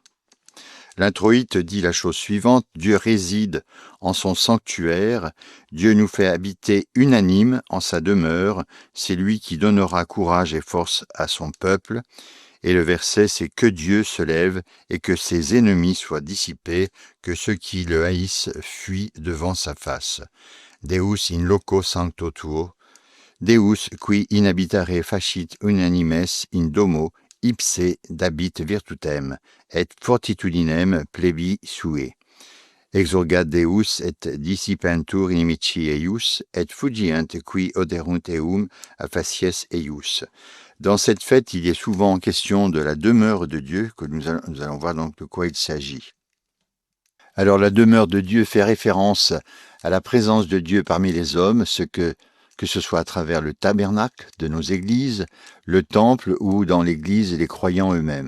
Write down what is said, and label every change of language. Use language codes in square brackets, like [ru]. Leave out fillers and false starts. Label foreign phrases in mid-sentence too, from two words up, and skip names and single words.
[fr] L'introïte dit la chose suivante: Dieu réside en son sanctuaire, Dieu nous fait habiter unanime en sa demeure, c'est lui qui donnera courage et force à son peuple. Et le verset, c'est que Dieu se lève et que ses ennemis soient dissipés, que ceux qui le haïssent fuient devant sa face. [la] Deus in loco sancto tuo, Deus qui inhabitare facit unanimes in domo, ipse dabit virtutem, et fortitudinem plebi sue. Exurgat Deus et dissipentur inimici eius, et fugient qui oderunt eum a facies eius. [fr] Dans cette fête, il est souvent question de la demeure de Dieu, que nous allons voir donc de quoi il s'agit. Alors la demeure de Dieu fait référence à la présence de Dieu parmi les hommes, que ce soit à travers le tabernacle de nos églises, le temple ou dans l'église les croyants eux-mêmes.